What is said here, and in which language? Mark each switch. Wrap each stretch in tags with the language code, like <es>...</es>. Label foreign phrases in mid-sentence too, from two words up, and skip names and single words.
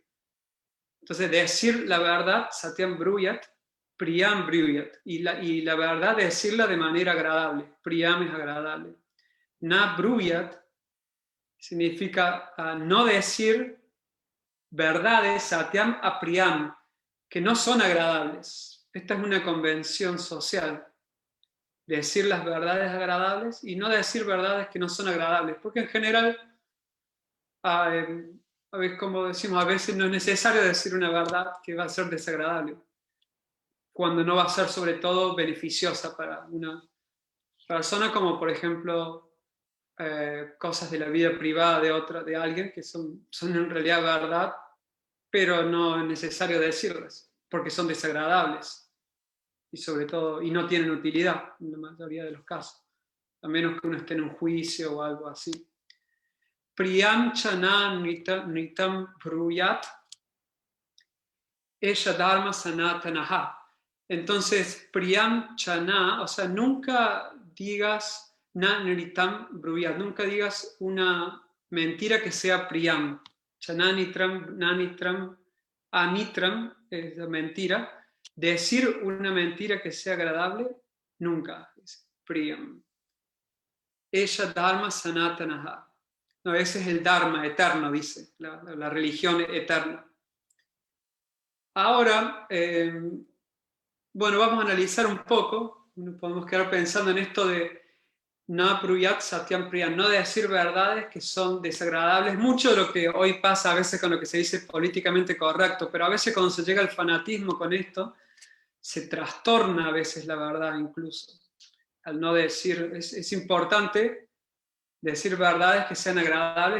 <es>Entonces, decir la verdad,</es> <sa>Satyam Bruyat, Priyam Bruyat.</sa> <es>Y la verdad, decirla de manera agradable. Priyam es agradable.</es> <sa>Na Bruyat,</sa> <es>significa no decir verdades,</es> <sa>satyam apriyam,</sa> <es>que no son agradables. Esta es una convención social. Decir las verdades agradables y no decir verdades que no son agradables. Porque en general, a veces, como decimos, a veces no es necesario decir una verdad que va a ser desagradable, cuando no va a ser sobre todo beneficiosa para una persona, como por ejemplo cosas de la vida privada de alguien que son en realidad verdad, pero no es necesario decirlas, porque son desagradables y sobre todo, y no tienen utilidad en la mayoría de los casos, a menos que uno esté en un juicio o algo así.</es> <sa>Priyam chana nitam bruyat esha dharma sanatanaha. Entonces, priyam chana,</sa> <es>o sea, nunca digas</es> <sa>na nitam bruyat,</sa> <es>nunca digas una mentira que sea priyam.</es> <sa>Chananitram, nanitram, anitram,</sa> <es>es la mentira. Decir una mentira que sea agradable, nunca. Es priyam.</es> <sa>Esha dharma sanatanaha.</sa> <es>No, ese es el dharma eterno, dice, la religión eterna. Ahora, bueno, vamos a analizar un poco, podemos quedar pensando en esto de</es> <sa>na pruyat satyam priyam,</sa> <es>no decir verdades que son desagradables, mucho de lo que hoy pasa a veces con lo que se dice políticamente correcto, pero a veces cuando se llega al fanatismo con esto, se trastorna a veces la verdad incluso, al no decir, es importante decir verdades que sean agradables</es>